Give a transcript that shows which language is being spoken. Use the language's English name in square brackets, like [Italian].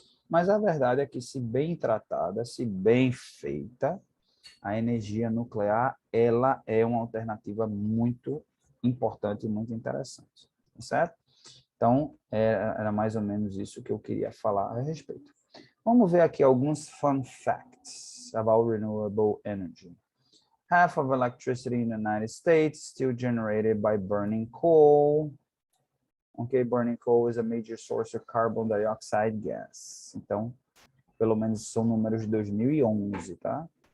[Portuguese] Mas a verdade é que, se bem tratada, se bem feita, a energia nuclear ela é uma alternativa muito importante e muito interessante, certo? Então, era mais ou menos isso que eu queria falar a respeito. Vamos ver aqui alguns [English] fun facts about renewable energy. Half of electricity in the United States still generated by burning coal. Okay, burning coal is a major source of carbon dioxide gas. [Portuguese] Então, pelo menos são números de 2011, tá?